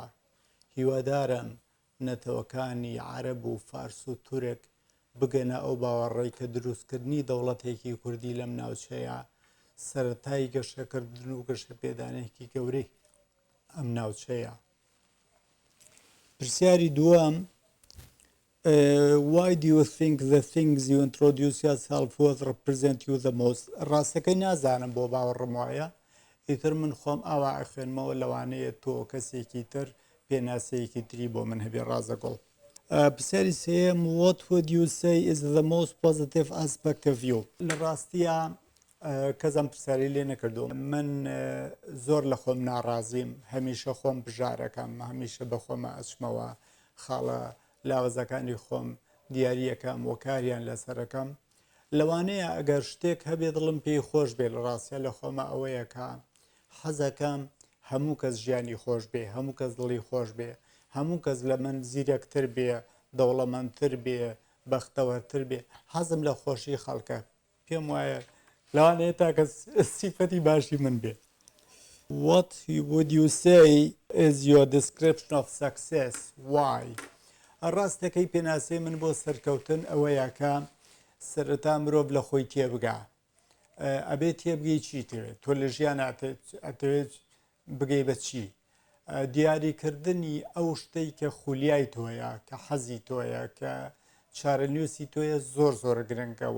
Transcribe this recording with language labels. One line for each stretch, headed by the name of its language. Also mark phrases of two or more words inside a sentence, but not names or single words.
Central Kurdish: هیوادارم نەتەوەکانی عەرەب و فارس و تورک بگەنە ئەو باوەڕێی کە دروستکردنی دەوڵەتێکی کوردی لەم ناوچەیە سەرەتای گەشەکردن و گەشەپێدانێکی گەورەی ئەم ناوچەیە. پرسیاری دووەم:
English: Why do you think the things you introduce yourself with represent you the most؟
Central Kurdish: ڕاستەکەی نازانم بۆ باوەڕم وایە، ئیتر من خۆم ئاوا ئەخوێنمەوە لەوانەیە تۆ کەسێکی تر پێناسەیەکی تری بۆ من هەبێ ڕازەگوڵ. پرسیاری سێم:
English: What would you say is the most positive aspect of you؟
Central Kurdish: لە ڕاستیە کەسم پرسیاری لێ نەکردووە. من زۆر لە خۆم ناڕازیم، هەمیشە خۆم بژارەکەم، هەمیشە بە خۆمە ئەچمەوە خاڵە لاوەزەکانی خۆم دیاریەکەم و کاریان لەسەرەکەم. لەوانەیە ئەگەر شتێک هەبێ دڵم پێی خۆش بێ، لە ڕاستیە لە خۆمە ئەوەیە کە حەزەکەم هەموو کەس ژیانی خۆش بێ، هەموو کەس دڵی خۆش بێ، هەموو کەس لە من زیرەکتر بێ، دەوڵەمەندتر بێ، بەختەوەرتر بێ. حەزم لە خۆشی خەڵکە، پێم وایە لەوانەیە تاکە سیفەتی باشی من بێ.
English: What would you say is your description of success? Why؟
Central Kurdish: ڕاستەکەی پێناسەی من بۆ سەرکەوتن ئەوەیە کە سەرەتا مرۆڤ لە خۆی تێبگا. ئەبێت تێبگەی چی تەوێت؟ تۆ لە ژیان ئەتەوێت بگەی بە چی؟ دیاریکردنی ئەو شتەی کە خولیای تۆیە، کە حەزی تۆیە، کە چارەنووسی تۆیە زۆر زۆر گرنگەوە.